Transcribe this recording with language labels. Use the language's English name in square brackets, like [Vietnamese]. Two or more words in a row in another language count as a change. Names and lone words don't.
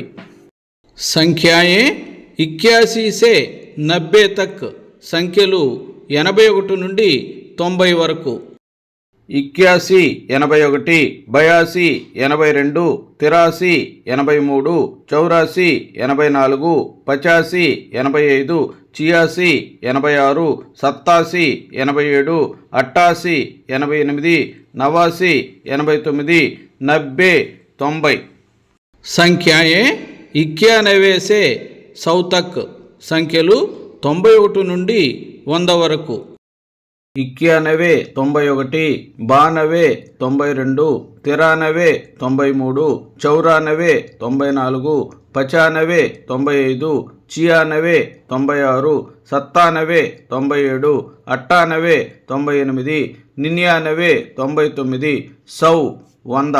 [Hindi] సంఖ్యాయే 81 से 90 तक. [Telugu] సంఖ్యలు 81 నుండి 90 వరకు. 81 81 82 82 83 83 84 84 85 85 86 86 87 87 88 88 89 89 90 90. [Hindi] సంఖ్యాయే 91 से 100 तक. [Telugu] సంఖ్యలు 91 నుండి 100 వరకు. 91 91 92 92 93 93 94 94 95 95 96 96, 97 97, 98 98, 99 99, 100 100.